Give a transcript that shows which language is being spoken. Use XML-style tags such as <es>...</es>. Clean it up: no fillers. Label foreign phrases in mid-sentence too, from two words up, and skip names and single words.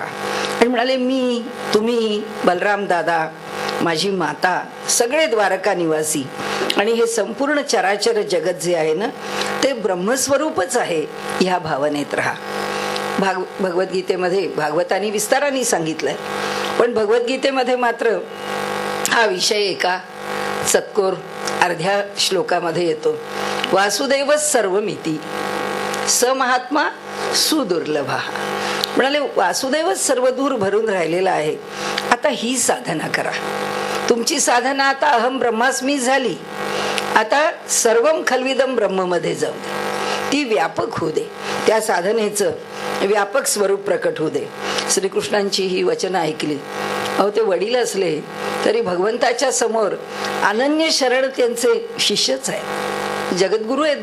<mr>आणि म्हणाले मी, तुम्ही, बलराम दादा, माझी माता, सगळे द्वारका निवासी आणि हे संपूर्ण चराचर जगत जे आहे ना ते ब्रह्मस्वरूपच आहे, ह्या भावनेत राहा. भगवद्गीतेमध्ये भागवतानी विस्ताराने सांगितलंय, पण भगवद्गीतेमध्ये मात्र हा विषय एका सत्कोर अर्ध्या श्लोकामध्ये येतो.</mr> <sa>वासुदेव सर्वमिती स महात्मा सुदुर्लभा.</sa> <mr>म्हणाले वासुदेवच सर्व दूर भरून राहिलेला आहे. आता ही साधना करा. तुमची साधना आता</mr> <sa>अहम ब्रह्मास्मी</sa> <mr>झाली, आता</mr> <sa>सर्वम खल्विदम ब्रह्म</sa> <mr>मध्ये जाऊ दे, ती व्यापक होऊ दे, त्या साधनेचं व्यापक स्वरूप प्रकट होऊ दे. श्रीकृष्णांची ही वचनं ऐकली. अहो, ते वडील असले तरी भगवंताच्या समोर अनन्य शरण त्यांचे शिष्यच आहे, जगद्गुरु आहेत.</mr>